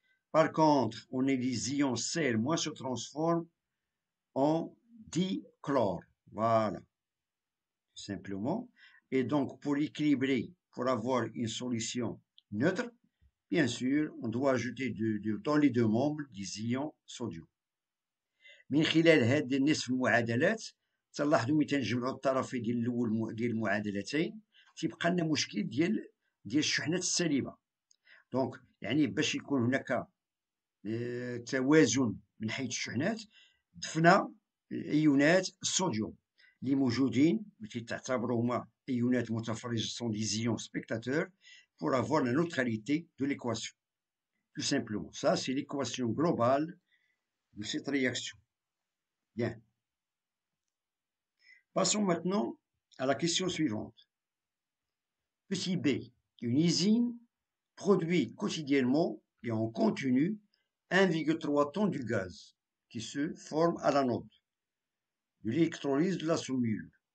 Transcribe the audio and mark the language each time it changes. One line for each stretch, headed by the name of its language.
French: Par contre, on a les ions Cl- se transforment en dichlore. Voilà, simplement. Et donc, pour équilibrer, pour avoir une solution neutre, bien sûr, on doit ajouter dans les deux membres des ions sodium.
Arabic: من خلال هذه النصف المعادلات تلاحظوا ملي تنجمعوا الطرفين ديال الاول ديال المعادلتين تيبقى لنا مشكل ديال الشحنات السالبه. دونك يعني باش يكون هناك توازن من حيث الشحنات ضفنا ايونات الصوديوم اللي موجودين اللي تعتبروا هما ايونات متفرجه
French: سون دي زيون سبيكتاتور pour avoir la neutralité de l'équation. Tout simplement. Ça, c'est l'équation globale de cette réaction. Bien. Passons maintenant à la question suivante. Petit b, une usine produit quotidiennement et en continu 1,3 tonnes du gaz qui se forme à l'anode de l'électrolyse de la saumure.